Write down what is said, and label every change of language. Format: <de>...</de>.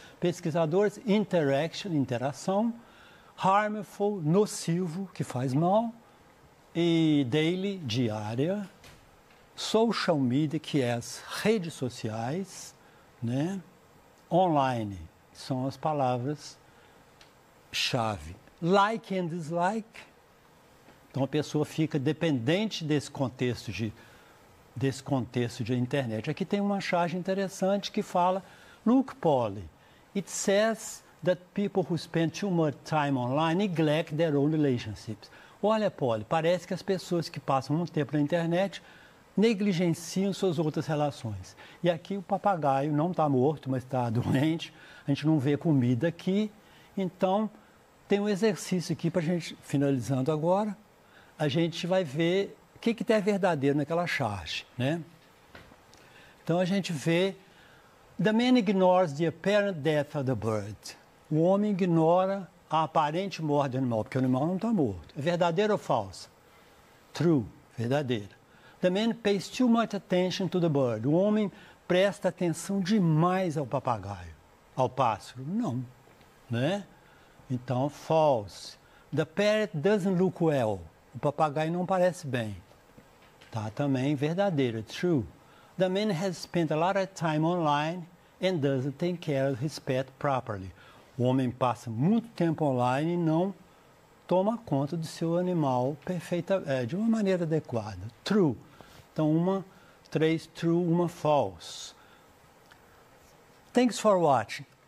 <pt>Pesquisadores, interaction, interação, harmful, nocivo, que faz mal, e daily, diária, social media, que é as redes sociais, né? Online, são as palavras chave. Like and dislike. Então a pessoa fica dependente desse contexto de internet. Aqui tem uma charge interessante que fala:</pt> <en>look, Polly, it says that people who spend too much time online neglect their own relationships.</en> <pt>Olha, Polly, parece que as pessoas que passam muito tempo na internet negligenciam suas outras relações. E aqui o papagaio não está morto, mas está doente. A gente não vê comida aqui. Então, tem um exercício aqui para a gente, finalizando agora, a gente vai ver o que é verdadeiro naquela charge, né? Então a gente vê:</pt> <en>the man ignores the apparent death of the bird.</en> <pt>O homem ignora a aparente morte do animal, porque o animal não está morto. É verdadeiro ou falso? True, verdadeiro.</pt> <en>The man pays too much attention to the bird.</en> <pt>O homem presta atenção demais ao papagaio, ao pássaro. Não, né? Então, false.</pt> <en>The parrot doesn't look well.</en> <pt>O papagaio não parece bem. Tá, também verdadeiro, true.</pt> <en>The man has spent a lot of time online and doesn't take care of his pet properly.</en> <pt>O homem passa muito tempo online e não toma conta do seu animal de uma maneira adequada. True. Então, 3 true, uma false.</pt> <en>Thanks for watching.</en>